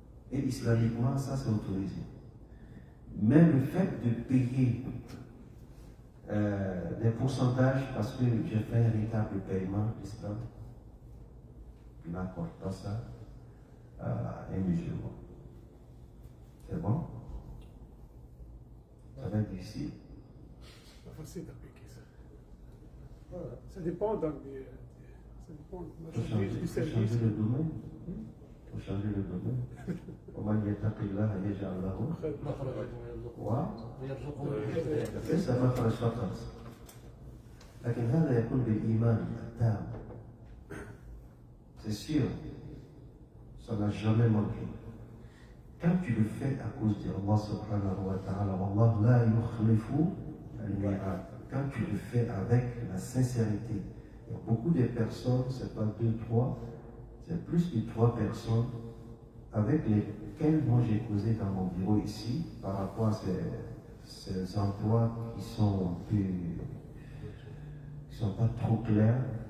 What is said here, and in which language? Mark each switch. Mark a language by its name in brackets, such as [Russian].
[French] Et islamiquement, ça c'est autorisé. Mais le fait de payer des pourcentages parce que j'ai fait un retard de paiement, l'islam n'accorde pas ça à un musulman. C'est bon? Ça va être difficile. C'est pas facile d'appliquer ça. Voilà. Ça dépend donc ça dépend de la marchandise, du service. Changer le domaine. Il faut changer le domaine. [Arabic] ومن يتق الله يجعل له ليس مخرج فقط لكن هذا يكون بالإيمان التام. [French] C'est sûr, ça n'a jamais manqué. Quand tu le fais à cause d'Allah subhanahu wa ta'ala, [Arabic] Allah la yukhlifu al-mi'ad. [French] Quand tu le fais avec la sincérité, il y a beaucoup de personnes, c'est pas 2, 3, c'est plus que 3 personnes avec lesquelles moi j'ai causé dans mon bureau ici par rapport à ces emplois qui sont pas trop clairs.